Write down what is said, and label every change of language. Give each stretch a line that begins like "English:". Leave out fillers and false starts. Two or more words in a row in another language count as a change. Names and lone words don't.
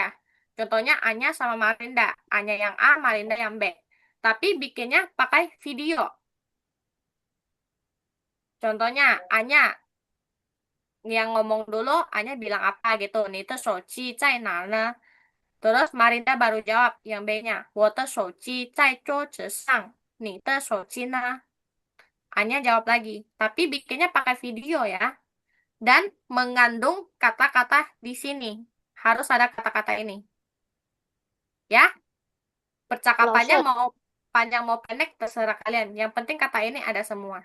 Indonesian: Contohnya Anya sama Marinda. Anya yang A, Marinda yang B. Tapi bikinnya pakai video. Contohnya Anya yang ngomong dulu, Anya bilang apa gitu.
Chinese: 你的手机在哪呢?
Indonesian: Terus Marinda baru jawab yang B-nya.
Chinese: 我的手机在桌子上。你的手机呢?
Indonesian: Anya jawab lagi. Tapi bikinnya pakai video ya. Dan mengandung kata-kata di sini. Harus ada kata-kata ini. Ya,
Chinese: 老
Indonesian: percakapannya
Chinese: 师，
Indonesian: mau panjang mau pendek terserah kalian. Yang penting kata ini ada semua.